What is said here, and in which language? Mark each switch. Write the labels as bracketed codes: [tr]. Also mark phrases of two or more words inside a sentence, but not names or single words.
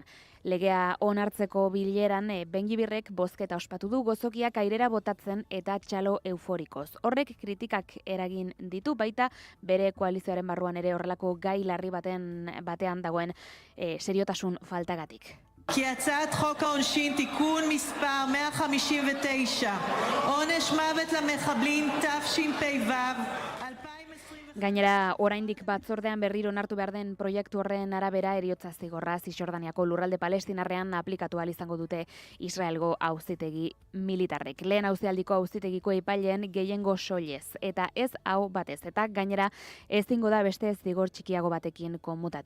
[eu] Legea onartzeko bileran Ben-Gvirrek bozketa ospatu du gozokiak airera botatzen eta txalo euforikoz. Horrek kritikak eragin ditu baita bere koalizioaren barruan ere horrelako gai larri batean dagoen seriotasun faltagatik. [he] כי הצעת חוק העונשין תיקון מספר 159, עונש מוות למחבלים תשפ"ו. [eu] Gainera, oraindik batzordean berriro onartu behar den proiektu horren arabera heriotza zigorra Zisjordaniako lurralde palestinarrean aplikatu ahal izango dute Israelgo auzitegi militarrek. Lehen auzialdiko auzitegiko epaileen gehiengo soilez eta ez hau batez eta gainera ezingo da beste zigor txikiago batekin konmutatu.